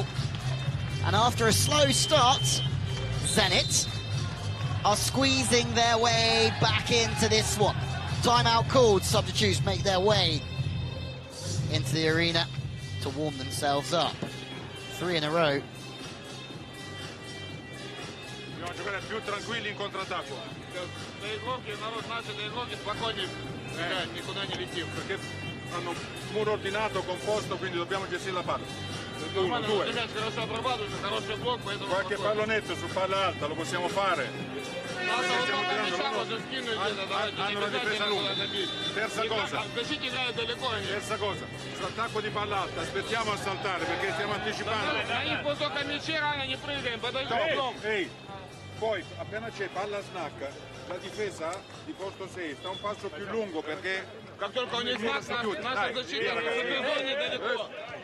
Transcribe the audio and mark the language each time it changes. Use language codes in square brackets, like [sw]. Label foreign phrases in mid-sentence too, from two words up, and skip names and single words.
[en] And after a slow start, Zenit are squeezing their way back into this one. Timeout called, substitutes make their way into the arena to warm themselves up. 3 in a row. [it] Dobbiamo giocare più tranquilli in contrattacco. Dei giochi, [ru] народ начал [it] dei giochi [ru] спокойнее, никуда не летим. [it] Perché hanno un muro ordinato, composto, quindi dobbiamo gestire la palla. 1, 2. Qualche pallonetto su palla alta lo possiamo fare. Hanno una difesa lunga. Terza cosa, sull'attacco di palla alta aspettiamo a saltare perché stiamo anticipando. Ehi, poi appena c'è palla snack, la difesa di posto 6 sta un passo più lungo perché [ru] как только у них знак, наша защита в этой зоне далеко.